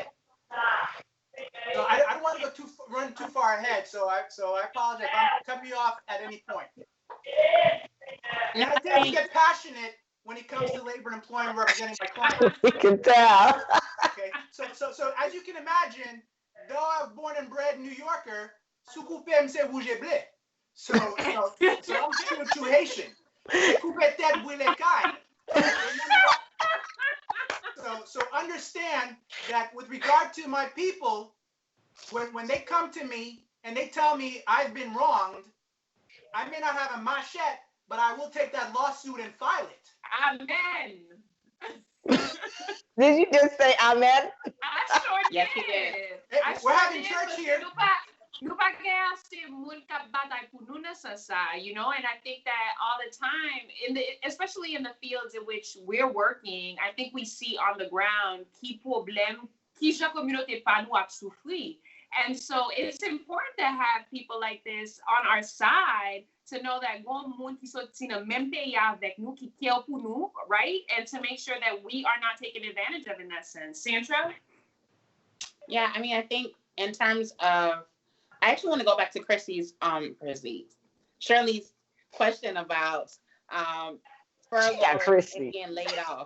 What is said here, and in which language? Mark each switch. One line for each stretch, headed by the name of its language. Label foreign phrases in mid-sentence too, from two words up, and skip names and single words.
English: So I don't want to run too far ahead, so I apologize. Cut me off at any point. And I tend to get passionate when it comes to labor and employment representing my clients. We can tell. Okay, so as you can imagine, though I'm born and bred New Yorker,
Haitian Creole: sous coupé m'se rouge blé.
English: So I'm true Haitian.
Haitian Creole: Coupé tête brûlée caille.
English: So understand that with regard to my people, when they come to me and they tell me I've been wronged, I may not have a machete, but I will take that lawsuit and file it. Amen. Did you just say amen? I sure did. Yes, he did. We're having church here.
Haitian Creole: Nou pa gen ase moun kap batay pou nou nan san sa,
English: you know, and I think that all the time, especially in the fields in which we're working, I think we see on the ground
Haitian Creole: ki problem, ki jan komunote pa nou ap soufri.
English: And so it's important to have people like this on our side to know that
Haitian Creole: gon moun ki soti nan mem peyi avek nou, ki kèl pou nou,
English: right? And to make sure that we are not taken advantage of in that sense. Sandra? Yeah, I mean, I think in terms of, I actually want to go back to Shirley's question about furlough and being laid off.